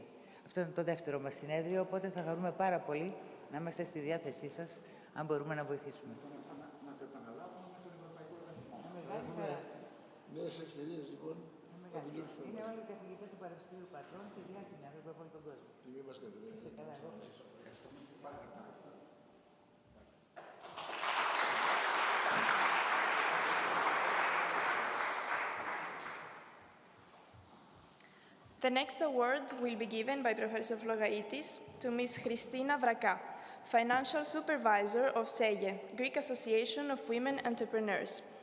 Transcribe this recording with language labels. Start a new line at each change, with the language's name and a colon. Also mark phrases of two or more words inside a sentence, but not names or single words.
Greek: Αυτό είναι το δεύτερο μας συνέδριο, οπότε θα χαρούμε πάρα πολύ να είμαστε στη διάθεσή σας, αν μπορούμε να βοηθήσουμε. Να το επαναλάβουμε με τον Ευρωπαϊκό Οργανισμό. Έχουμε νέες ευκαιρίες, λοιπόν. Είναι όλοι οι καθηγητές του Πανεπιστήμιου Πατρών και διάσημοι άνθρωποι από όλο τον κόσμο. Τιμή μας, Κατερίνα. Ευχαριστούμε πάρα πολύ.
English: The next award will be given by Professor Floraitis to Ms. Christina Vraka, Financial Supervisor of SEGE, Greek Association of Women Entrepreneurs.